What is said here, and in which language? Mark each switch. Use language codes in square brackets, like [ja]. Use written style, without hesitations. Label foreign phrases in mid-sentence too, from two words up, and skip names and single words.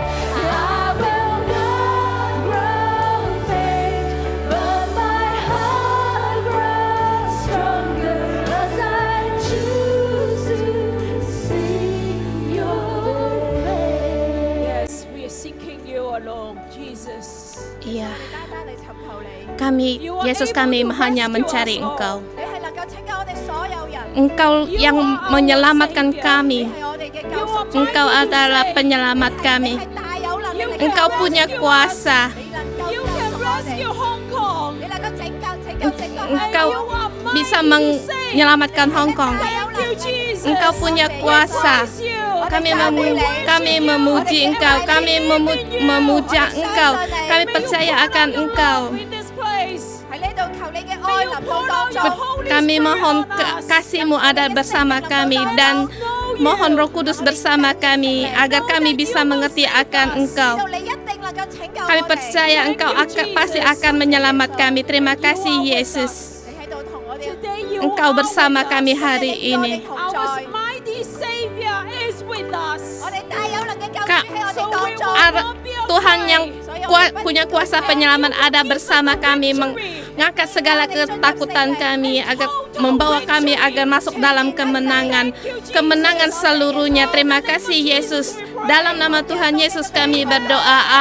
[en] I will not grow faint, but my heart grows stronger as I choose to see your face. Yes, we are seeking you alone, Jesus. [id] Iya, [yue] 單單嚟尋求你， [id] kami, Yesus kami hanya mencari Engkau. [yue] 你係能夠拯救我哋所有人， [id] Engkau yang menyelamatkan kami. [yue] 係我哋嘅救贖主， [id] Engkau adalah penyelamat [yue] 你 [id] kami. [yue] 係大有能力， [id] Engkau punya kuasa. [yue] 你能夠 [en] You [yue] 救 [en] can [yue] 贖我 [en] rescue [yue] 哋， Hong Kong. 你能夠拯救 [id] Engkau [en] You are mighty [id] bisa [en] to save. [id] menyelamatkan Hong Kong. [en] Thank you, Jesus. [id] Engkau punya kuasa. [en] Praise you. [id] Kami memuji Engkau. Kami memuja Engkau. Kami percaya akan Engkau. [en] In this place. [yue] 喺呢度求你嘅愛臨到當中。 [id] Kami mohon kasih-Mu ada bersama kami dan mohon Roh Kudus bersama kami agar kami bisa mengerti akan Engkau. [yue] 知道你一定能夠拯救 [id] Kami [yue] 我哋。 [id] percaya Engkau pasti akan menyelamat kami. Terima kasih Yesus. [yue] 你喺度同我哋 [en] Today you [id] Engkau [en] are [id] bersama [en] with [id] kami [en] us. [id] hari ini. [en] Our mighty Savior is with us. [yue] 我哋大有能嘅救主 [id] Kak, [yue] 喺我 [en] So [yue] 哋 [en] we [yue] 當中。 [en] will not be [id] Tuhan yang punya kuasa penyelamat ada bersama kami, mengangkat segala ketakutan kami, agar membawa kami agar masuk dalam kemenangan seluruhnya. Terima kasih Yesus. Dalam nama Tuhan Yesus kami berdoa.